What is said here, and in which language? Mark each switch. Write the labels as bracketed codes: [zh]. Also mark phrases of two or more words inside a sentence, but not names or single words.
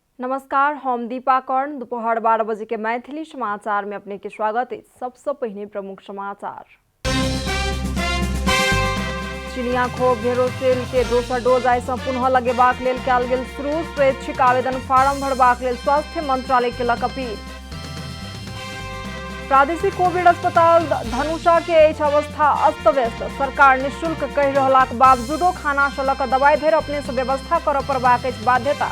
[mai] नमस्कार, हम दीपा कर्ण। दोपहर 12 बजे के मैथिली समाचार में अपने के स्वागत है। सबसे पहले प्रमुख समाचार। चिनिया खोप भेरोसेल के दोसर डोज आई पुनः लगेबाक लेल कयल गेल शुरू। स्वैच्छिक आवेदन फार्म भरबाक लेल स्वास्थ्य मंत्रालय केलक अपील। प्रादेशिक कोविड अस्पताल धनुषा के अवस्था अस्त व्यस्त। सरकार निःशुल्क कहि रहलाक बावजूदो खाना सँ लऽ कऽ दवाई धरि अपने से व्यवस्था करऽ पड़बाक अछि बाध्यता।